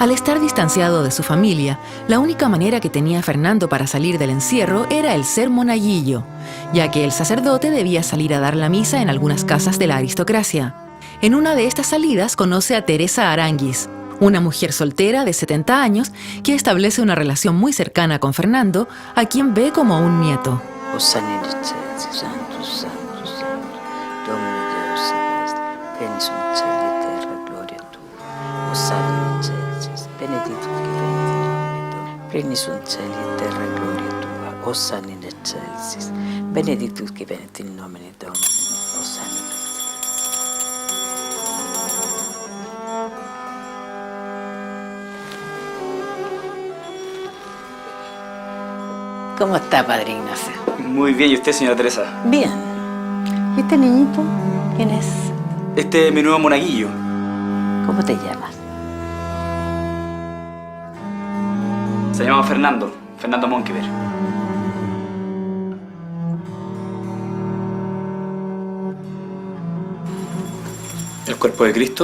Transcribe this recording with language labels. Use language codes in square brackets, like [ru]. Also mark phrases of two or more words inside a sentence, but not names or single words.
[es] Al estar distanciado de su familia, la única manera que tenía Fernando para salir del encierro era el ser monaguillo, ya que el sacerdote debía salir a dar la misa en algunas casas de la aristocracia. En una de estas salidas conoce a Teresa Aránguiz, una mujer soltera de 70 años que establece una relación muy cercana con Fernando, a quien ve como un nieto. [la] Benedictus in terra gloria tua, ossa in excelsis, benedictus qui venit in nomine Domini, ossa in excelsis. [es] ¿Cómo está, Padre Ignacio? Muy bien, ¿y usted, señora Teresa? Bien. ¿Y este niñito? ¿Quién es? Este es mi nuevo monaguillo. ¿Cómo te llamas? Se llama Fernando Monkeberg. El cuerpo de Cristo.